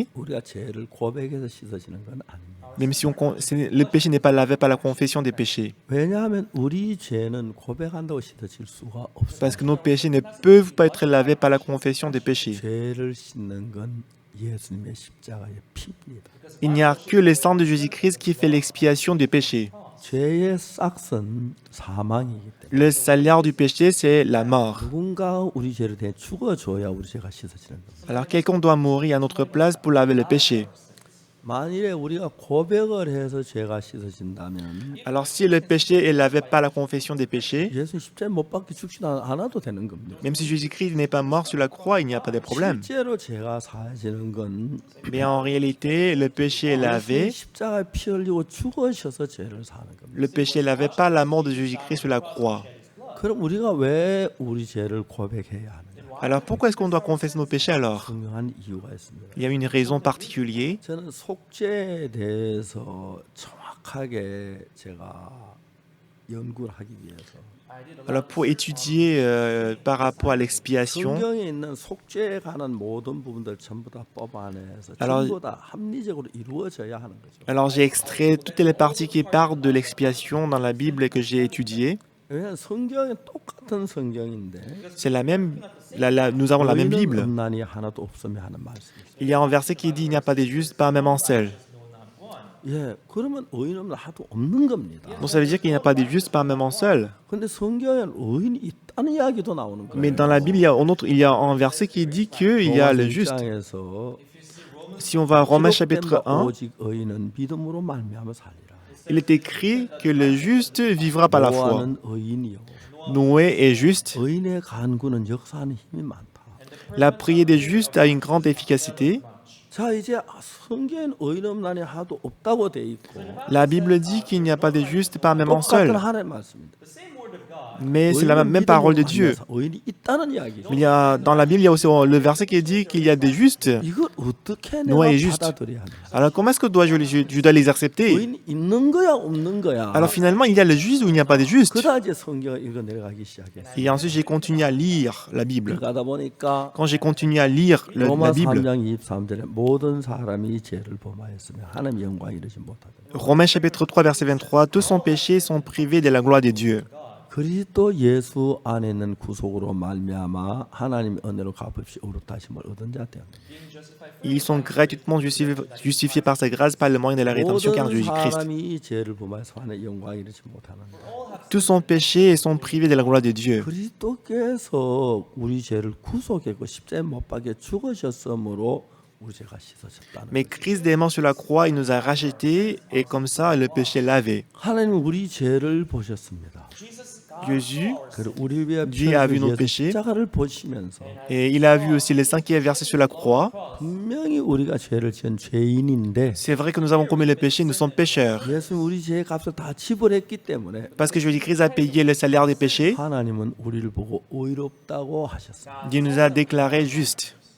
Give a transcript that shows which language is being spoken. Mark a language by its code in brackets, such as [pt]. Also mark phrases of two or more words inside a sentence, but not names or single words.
[ko] 우리가 죄를 고백해서 씻어지는 건 아닙니다. [fr] même si le péché n'est pas lavé par la confession des péchés, [ko] 왜냐하면 우리 죄는 고백한다고 씻어질 수가 없어요. [fr] parce que nos péchés ne peuvent pas être lavés par la confession des péchés. [ko] 죄를 씻는 건 예수님의 십자가의 피입니다. [fr] Il n'y a que le sang de Jésus-Christ qui fait l'expiation du péché. [ko] 죄의 싹은 사망이기 때문에 [fr] Le salaire du péché, c'est la mort. [ko] 누군가 우리 죄를 대해 죽어줘야 우리 죄가 씻어지는 겁니다. [fr] Alors quelqu'un doit mourir à notre place pour laver le péché. [ko] 만일에 우리가 고백을 해서 죄가 씻어진다면 [fr] Alors si le péché est lavé par la confession des péchés, [ko] 예수 십자가에 못 박혀 죽지 않아도 되는 겁니다. [fr] même si Jésus-Christ n'est pas mort sur la croix, il n'y a pas de problème. [ko] 실제로 죄가 사해지는 건 [fr] Mais en réalité, le péché est lavé. [ko] 십자가에 피 흘리고 죽으셔서 죄를 사는 겁니다. [fr] Le péché est lavé par la mort de Jésus-Christ sur la croix. [ko] 그럼 우리가 왜 우리 죄를 고백해야 하느냐? [fr] Alors pourquoi est-ce qu'on doit confesser nos péchés alors? [ko] 분명한 이유가 있습니다. [fr] Il y a une raison particulière. [ko] 저는 속죄에 대해서 정확하게 제가 연구를 하기 위해서 [fr] Alors pour étudier par rapport à l'expiation, [ko] 성경에 있는 속죄에 관한 모든 부분들 전부 다 뽑아내서 [fr] Alors- [ko] 전부 다 합리적으로 이루어져야 하는 거죠. [fr] alors j'ai extrait toutes les parties qui parlent de l'expiation dans la Bible et que j'ai étudiées. [ko] 왜냐하면 성경은 똑같은 성경인데 [fr] C'est la même, nous avons la même [ko] 의인은 [fr] Bible. [ko] 없나니 하나도 없으면 하는 말씀이 있어요. [fr] Il y a un verset qui dit il n'y a pas de juste, pas même un seul. [ko] 예, 그러면 의인 없나 하나도 없는 겁니다. [fr] Donc ça veut dire qu'il n'y a pas de juste, pas même un seul. [ko] 근데 성경에는 의인이 있다는 이야기도 나오는 [fr] Mais [ko] 거예요. [fr] dans la Bible, il y a un verset qui dit qu'il y a le juste. [ko] 로마서 1장에서 [fr] Si on va à Romains [ko] 기록된 [fr] chapitre [ko] 바 [fr] 1, [ko] 오직 의인은 믿음으로 말미암아 살리라. [fr] il est écrit que le juste vivra par la foi. [ko] 노아는 의인이요. [fr] Noé est juste. [ko] 의인의 간구는 역사하는 힘이 많다. [fr] La prière des justes a une grande efficacité. [ko] 자 이제 성경엔 의인 없나니 하나도 없다고 돼 있고 [fr] La Bible dit qu'il n'y a pas de juste, pas même un [ko] 똑같은 [fr] seul. [ko] 하나님의 말씀입니다. [fr] Mais c'est la [ko] 의인은 [fr] même parole de [ko] 믿음으로 [fr] Dieu. [ko] 말미암아 의인이 있다는 이야기죠. [fr] Mais dans la Bible, il y a aussi le verset qui dit qu'il y a des justes. [ko] 이걸 어떻게 내가 [fr] Noé est juste. [ko] 받아들여야 하냐? [fr] Alors comment est-ce que je dois les accepter? [ko] 의인이 있는 거야 없는 거야? [fr] Alors finalement, il y a le juste ou il n'y a pas de juste? [ko] 그다 이제 성경을 읽어 내려가기 시작했어요. [fr] Et ensuite, j'ai continué à lire la Bible. [ko] 가다 보니까 [fr] Quand j'ai continué à lire [ko] 로마 [fr] la Bible, [ko] 3장 23절에 모든 사람이 죄를 범하였으며 하나님 영광 이르지 못하더라. [fr] Romains chapitre 3, verset 23, tous sont péchés, sont privés de la gloire de Dieu. [ko] 그리스도 예수 안에 있는 구속으로 말미암아 하나님의 은혜로 값없이 의롭다 하심을 얻은 자 되었다. [fr] Ils sont gratuitement justifiés par sa grâce par le moyen de la rédemption car [ko] 모든 [fr] Jésus-Christ. [ko] 사람이 죄를 범하여서 하나님의 영광 이르지 못하는데 [fr] Tous sont péchés et sont privés de la gloire de Dieu. [ko] 그리스도께서 우리 죄를 구속했고 십자가에 못 박혀 죽으셨으므로 우리 죄가 씻어졌다는 [fr] Mais Christ dément sur la croix, il nous a rachetés et comme ça, le péché est lavé. [ko] 하나님은 우리 죄를 보셨습니다. [fr] Jésus, [ko] 그리고 우리 위에 [fr] Dieu a vu nos [ko] 예수 [fr] péchés [ko] 십자가를 보시면서 [fr] et il a vu aussi le sang qui est versé sur la croix. [ko] 분명히 우리가 죄를 지은 죄인인데 [fr] C'est vrai que nous avons commis le péché, nous sommes pécheurs. [ko] 예수는 우리 죄의 값을 다 지불했기 때문에 [fr] Parce que Jésus-Christ a payé le salaire des péchés, [ko] 하나님은 우리를 보고 의롭다고 하셨습니다. [fr] Dieu nous a déclarés justes.